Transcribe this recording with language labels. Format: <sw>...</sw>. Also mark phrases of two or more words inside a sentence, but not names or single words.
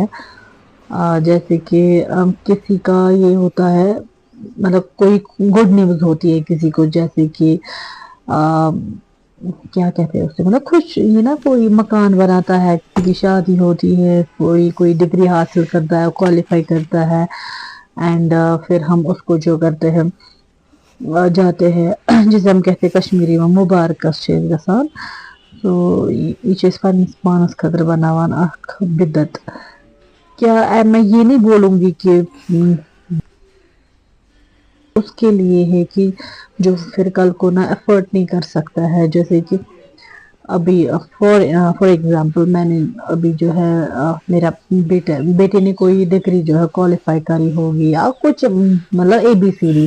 <hi>जैसे कि किसी का ये होता है, मतलब कोई</hi> <en>good news</en> <hi>होती है किसी को, जैसे कि आ, क्या कहते हैं उससे, मतलब खुश, ये ना कोई मकान बनाता है, किसी की शादी होती है, कोई कोई डिग्री हासिल करता है, क्वालिफाई करता है। एंड फिर हम उसको जो करते हैं, जाते हैं जिसे हम कहते हैं कश्मीरी में</hi> <ks>मुबारक गसान। तो ये चीज पन्निस पानस खतर बनावान अख बिदत।</ks> <hi>क्या मैं ये नहीं बोलूंगी कि उसके लिए है कि जो फिर कल को ना एफर्ट नहीं कर सकता है। जैसे कि अभी</hi> <en>for for example</en> <hi>मैंने अभी जो है मेरा बेटे ने कोई डिग्री जो है क्वालिफाई करी होगी या कुछ, मतलब ABCD।</hi>